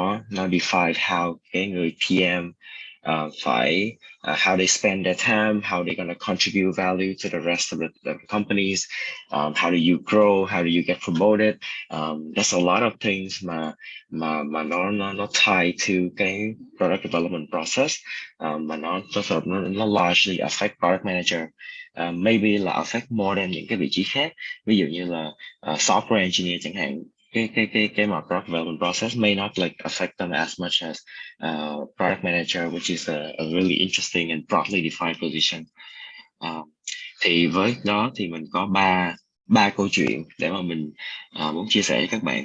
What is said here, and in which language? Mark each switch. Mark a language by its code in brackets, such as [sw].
[en] Nó define how [vi] cái người PM phải [en] how they spend their time, how they're going to contribute value to the rest of the companies, how do you grow, how do you get promoted. There's a lot of things [vi] mà nó [en] tie to cái product development process, mà nó largely affect product manager. [vi] Maybe là [en] affect more than [vi] những cái vị trí khác, ví dụ như là software engineer chẳng hạn. Cái mà [en] product development process may not like affect them as much as product manager, which is a really interesting and broadly defined position. [vi] Thì với đó thì mình có ba câu chuyện để mà mình muốn chia sẻ với các bạn.